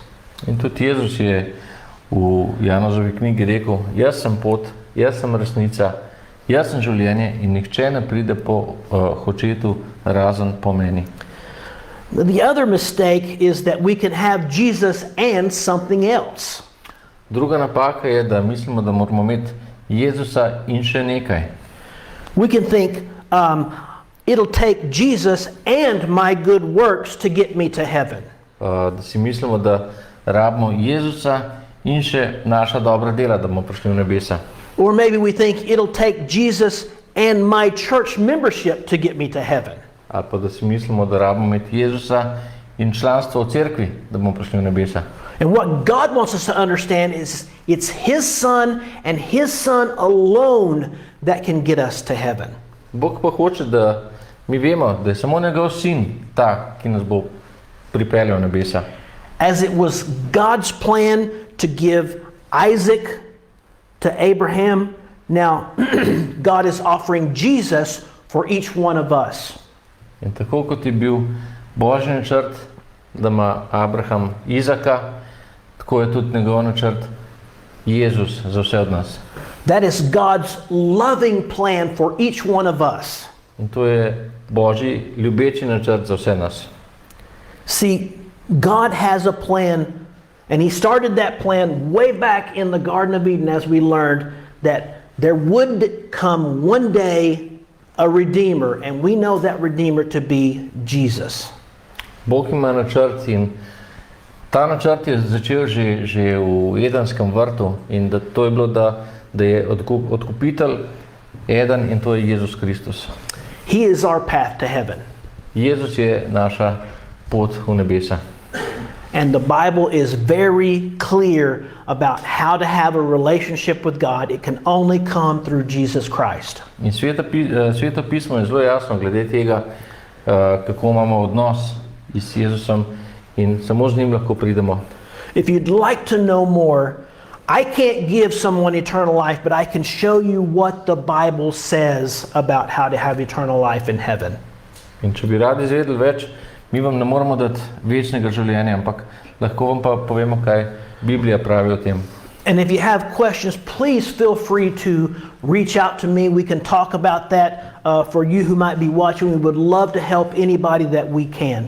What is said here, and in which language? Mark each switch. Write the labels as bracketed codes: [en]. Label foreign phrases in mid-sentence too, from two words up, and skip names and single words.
[sl] In tudi Jezus je v Janozovi knjigi rekel, jaz sem pot, jaz sem resnica, jaz sem življenje in nihče ne pride po očetu razen po meni. [en] The other mistake is that we can have Jesus and something else. [sl] Druga napaka je, da mislimo, da moramo imeti Jezusa in še nekaj. [en] We can think it'll take Jesus and my good works to get me to heaven. [sl] Da si mislimo, da rabimo Jezusa in še naša dobra dela, da bomo prišli v nebesa. [en] Or maybe we think it'll take Jesus and my church membership to get me to heaven. [sl] Ali pa da si mislimo, da rabimo imeti Jezusa in članstvo v cerkvi, da bomo prišli v nebesa. [en] And what God wants us to understand is it's His Son and His Son alone that can get us to heaven. [sl] Bog pa hoče, da mi vemo, da je samo njegov sin ta, ki nas bo pripeljal v nebesa. [en] As it was God's plan to give Isaac to Abraham, now God is offering Jesus for each one of us. [sl] In tako kot je bil Božji načrt, da ima Abraham Izaka, tako je tudi njegov načrt Jezus za vse od nas. [en] That is God's loving plan for each one of us. [sl] In to je Božji ljubeči načrt za vse nas. [en] See, God has a plan, and He started that plan way back in the Garden of Eden, as we learned, that there would come one day a Redeemer, and we know that Redeemer to be Jesus. [sl] Bog ima načrt in ta načrt je začel že v Edenskem vrtu in da to je bilo, da je odkupitelj eden in to je Jezus Kristus. [en] He is our path to heaven. [sl] Jezus je naša pot v nebesa. [en] And the Bible is very clear about how to have a relationship with God. It can only come through Jesus Christ. [sl] In Sveto pismo je zelo jasno glede tega, kako imamo odnos s Jezusom in samo z njim lahko pridemo. [en] If you'd like to know more, I can't give someone eternal life, but I can show you what the Bible says about how to have eternal life in heaven. [sl] In če bi radi izvedeli več, mi vam ne moramo dati večnega življenja, ampak lahko vam pa povemo, kaj Biblija pravi o tem. [en] And if you have questions, please feel free to reach out to me. We can talk about that for you who might be watching. We would love to help anybody that we can.